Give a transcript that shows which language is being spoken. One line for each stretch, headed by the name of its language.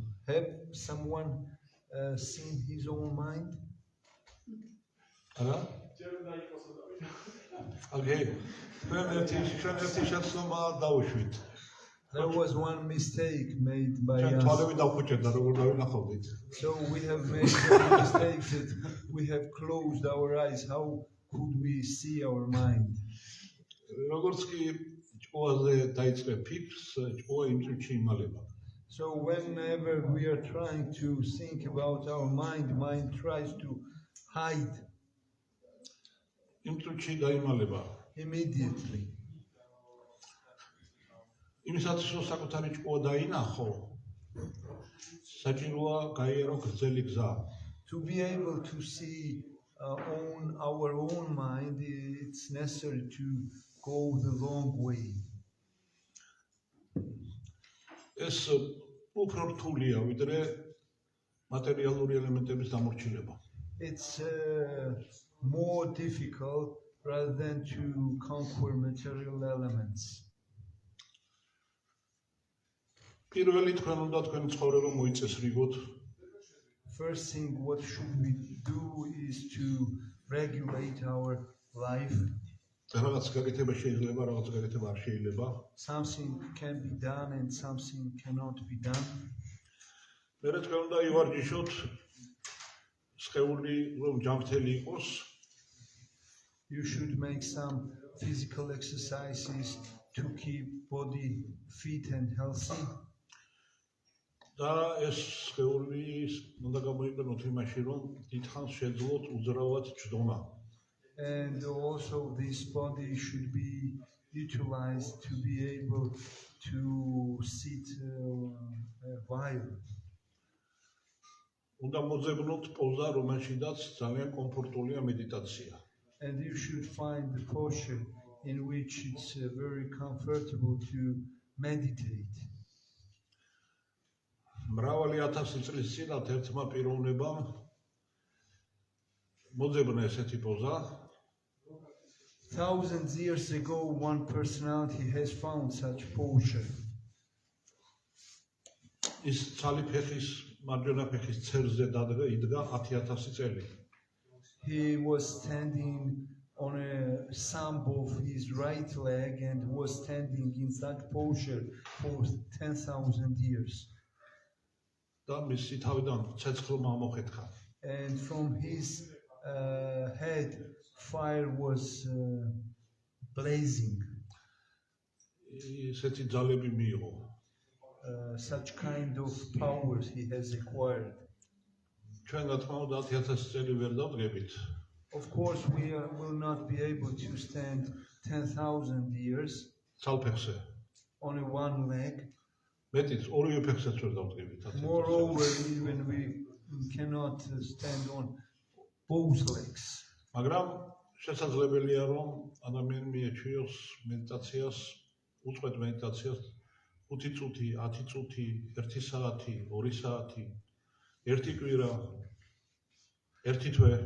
English: Have someone seen his own mind?
Georgian: არა?
English: Okay.
Georgian: ჩვენ ერთი შეცდომა დავუშვით.
English: There was one mistake made by
Georgian: ჩვენ
English: us.
Georgian: თვალები დავხუჭეთ და როგორ დავინახავდით?
English: So we have made some mistakes that we have closed our eyes. How could we see our mind?
Georgian: როგორც კი ჭკუაზე დაიწყე ფიქრს, ჭკუა იმ წუთში იმალება.
English: So whenever we are trying to think about our mind tries to hide
Georgian: იმ წუთში გაიმალება.
English: immediately.
Georgian: იმისათვის რომ საკუთარი ჭკუა დაინახო, საჭიროა გაიარო გრძელი გზა.
English: To be able to see our own mind, it's necessary to go the long way.
Georgian: ეს უფრო რთულია ვიდრე მატერიალური ელემენტების დამორჩილება.
English: It's more difficult rather than to conquer material elements.
Georgian: პირველი თქვენ უნდა თქვენი ცხოვრება მოიწესრიგოთ.
English: First thing, what should we do is to regulate our life.
Georgian: რაღაც გაკეთება შეიძლება, რაღაც გაკეთება არ შეიძლება.
English: Something can be done and something cannot be done.
Georgian: მერე თქვენ უნდა ივარჯიშოთ სხეული რომ ჯანმრთელი იყოს.
English: You should make some physical exercises to keep body fit and healthy.
Georgian: და ეს სხეული უნდა გამოიყენოთ იმაში, რომ დიდხანს შეძლოთ უძრავად ჭდომა.
English: And also this body should be utilized to be able to sit a while.
Georgian: უნდა მოძებნოთ პოზა, რომელშიდაც ძალიან კომფორტულია მედიტაცია.
English: And you should find the posture in which it's very comfortable to meditate.
Georgian: მრავალი ათასი წლის წინათ ერთმა პიროვნებამ მოძებნა ესეთი პოზა.
English: Thousands of years ago, one personality has found such posture.
Georgian: ის ცალი ფეხის მარჯვენა ფეხის ცერზე იდგა 10,000 წელი.
English: He was standing on a thumb of his right leg and was standing in such posture for 10,000 years.
Georgian: და მისი თავიდან ცეცხლმა მოხეთქა.
English: And from his head, fire was blazing.
Georgian: ესეთი ძალები მიიღო.
English: Such kind of powers he has acquired.
Georgian: ჩვენ რა თქმა უნდა 10,000 წელი ვერ დავდგებით.
English: Of course, we will not be able to stand 10,000 years
Georgian: ცალფეხზე.
English: on a one leg.
Georgian: მეტიც ორივე ფეხსაც ვერ დავდგებით.
English: Moreover, even we cannot stand on both legs.
Georgian: მაგრამ შესაძლებელია რომ ადამიანი მიეჩვიოს მედიტაციას, უწყვეტ მედიტაციას 5 წუთი, 10 წუთი, 1 საათი, 2 საათი, 1 კვირა, 1 თვე.